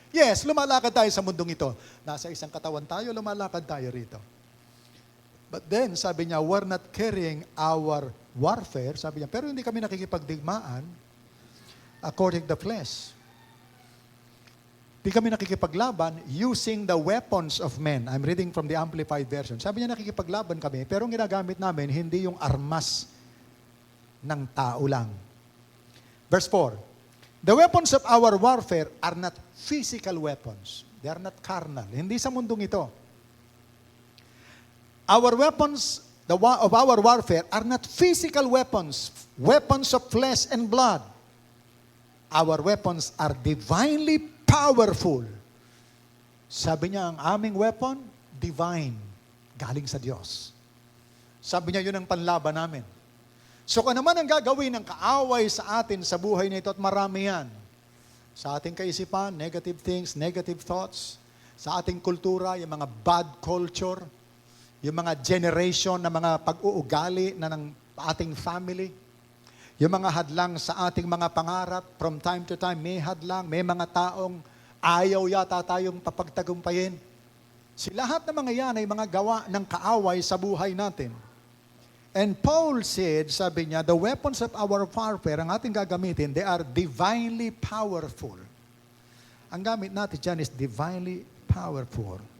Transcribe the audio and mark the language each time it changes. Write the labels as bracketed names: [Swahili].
[Filipino] Yes, lumalakad tayo sa mundong ito. Nasa isang katawan tayo, lumalakad tayo rito. [English] But then, [Filipino] sabi niya, [English] we're not carrying our warfare. [Filipino] Sabi niya, pero hindi kami nakikipagdigmaan [English] according to the flesh. [Filipino] Hindi kami nakikipaglaban [English] using the weapons of men. I'm reading from the Amplified Version. [Filipino] Sabi niya, nakikipaglaban kami, pero ang ginagamit namin, hindi yung armas ng tao lang. [English] Verse 4, the weapons of our warfare are not physical weapons. They are not carnal. [Filipino] Hindi sa mundong ito. [English] Our weapons of our warfare are not physical weapons, weapons of flesh and blood. Our weapons are divinely powerful. [Filipino] Sabi niya, ang aming weapon, divine, galing sa Diyos. Sabi niya, yun ang panlaban namin. So kung naman ang gagawin ng kaaway sa atin sa buhay nito, at marami yan, sa ating kaisipan, [English] negative things, negative thoughts, [Filipino] sa ating kultura, yung mga bad culture, yung mga generation na mga pag-uugali na ng ating family, yung mga hadlang sa ating mga pangarap, from time to time, may hadlang, may mga taong ayaw yata tayong papagtagumpayin. Si lahat ng mga yan ay mga gawa ng kaaway sa buhay natin. [English] And Paul said, sabi niya, the weapons of our warfare, [Filipino] ang ating gagamitin, [English] they are divinely powerful. [Filipino] Ang gamit natin dyan [English] is divinely powerful.